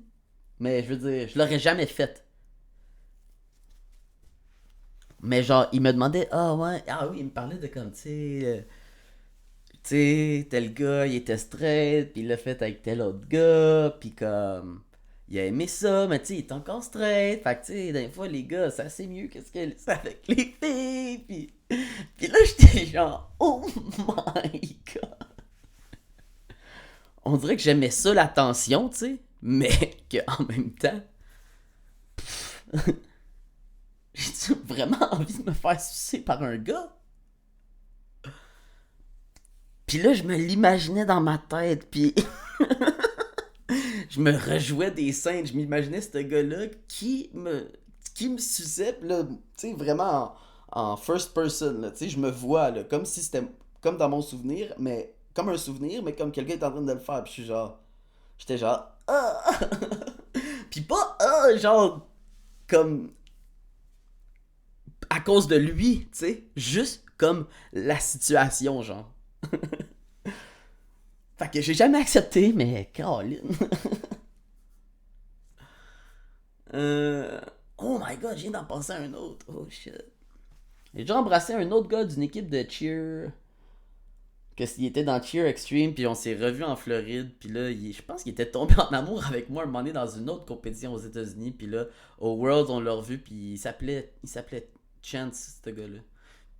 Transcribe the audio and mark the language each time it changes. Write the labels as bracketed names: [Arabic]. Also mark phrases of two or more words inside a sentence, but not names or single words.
[French] Mais je veux dire, je l'aurais jamais fait. Mais genre, il me demandait, ah ouais, ah oui, il me parlait de comme, tu sais, tel gars, il était straight, puis il l'a fait avec tel autre gars, puis comme, il a aimé ça, mais tu sais, il est encore straight, fait que tu sais, des fois, les gars, c'est assez mieux que ce que c'est avec les filles, puis là, j'étais genre, [English] oh my god. [French] On dirait que j'aimais ça, l'attention, tu sais, mais qu'en même temps, j'ai vraiment envie de me faire sucer par un gars. Puis là, je me l'imaginais dans ma tête, puis je me rejouais des scènes, je m'imaginais ce gars-là qui me suçait, pis là, tu sais, vraiment en [English] first person, [French] là, tu sais, je me vois, là, comme si c'était comme dans mon souvenir, mais comme un souvenir, mais comme quelqu'un est en train de le faire, puis je suis genre, j'étais genre, ah! Puis pas, ah, genre, comme à cause de lui, tu sais, juste comme la situation, genre. Fait que j'ai jamais accepté, mais Caroline. Euh... [English] Oh my god, [French] je viens d'en penser à un autre. [English] Oh shit. [French] J'ai déjà embrassé un autre gars d'une équipe de cheer. Que s'il était dans Cheer Extreme, puis on s'est revu en Floride, puis là, je pense qu'il était tombé en amour avec moi un moment donné dans une autre compétition aux États-Unis, puis là, au World, on l'a revu, puis il s'appelait Chance, ce gars-là.